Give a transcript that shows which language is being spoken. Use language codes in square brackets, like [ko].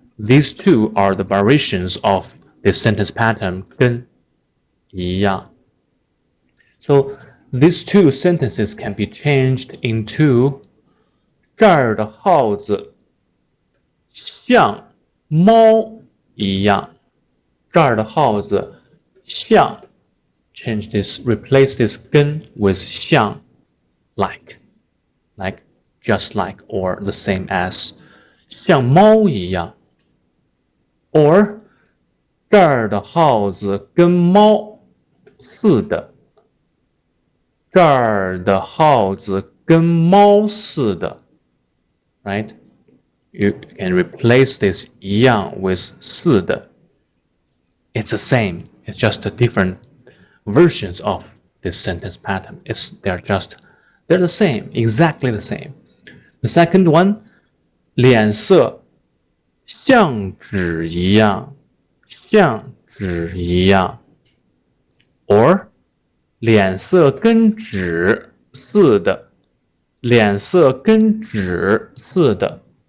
[en] These two are the variations of this sentence pattern 跟一样. So these two sentences can be changed into [zh] 这儿的耗子像猫一样。这儿的耗子像 [en] change this, replace this [zh] 跟 with 像 [en] like just like or the same as [zh] 像猫一样 or 这儿的耗子跟猫似的这儿的耗子跟猫似的 right? [en] You can replace this 一样 with 似的 It's the same. It's just a different versions of this sentence pattern. They're the same, exactly the same. The second one, [zh] 脸色像纸一样，像纸一样 or 脸色跟纸似的，脸色跟纸似的。